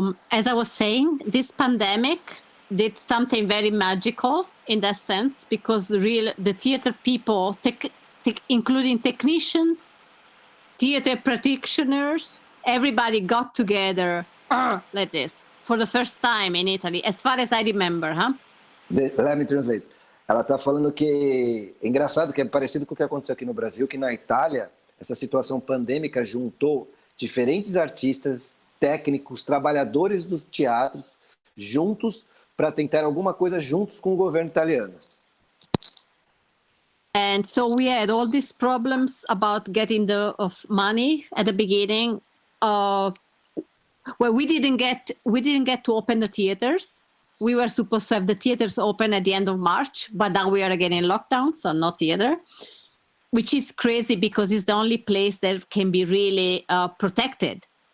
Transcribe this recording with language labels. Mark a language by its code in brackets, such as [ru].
[en] As I was saying, this pandemic did something very magical in that sense, because the theater people, including technicians, theater practitioners, everybody got together like this for the first time in Italy, as far as I remember, huh? Let me translate. [pt] Ela está falando que é engraçado, que é parecido com o que aconteceu aqui no Brasil, que na Itália, essa situação pandêmica juntou diferentes artistas, técnicos, trabalhadores dos teatros, juntos, para tentar alguma coisa juntos com o governo italiano. [en] And so we had all these problems about getting of money at the beginning. Well, we didn't get to open the theaters. We were supposed to have the theaters open at the end of March, but now we are again in lockdown, so no theater, which is crazy because it's the only place that can be really protected.